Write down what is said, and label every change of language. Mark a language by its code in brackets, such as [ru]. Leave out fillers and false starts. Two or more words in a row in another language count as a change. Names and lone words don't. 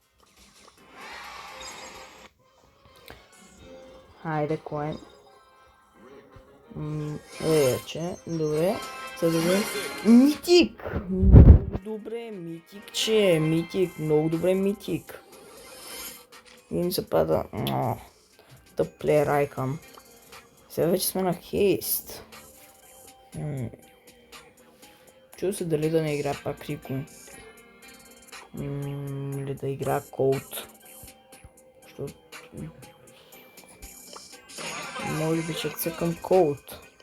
[bg] Хайде, кое? Вече, добре. Съдържа. Митик! Много добре, митик, че митик, много добре митик. И ми се пада. [en] The player icon. [bg] Сега вече сме на хейст. Чува се дали да не игра пак Рико. Или да игра Colt. Защото... Може би ще цъкам Colt.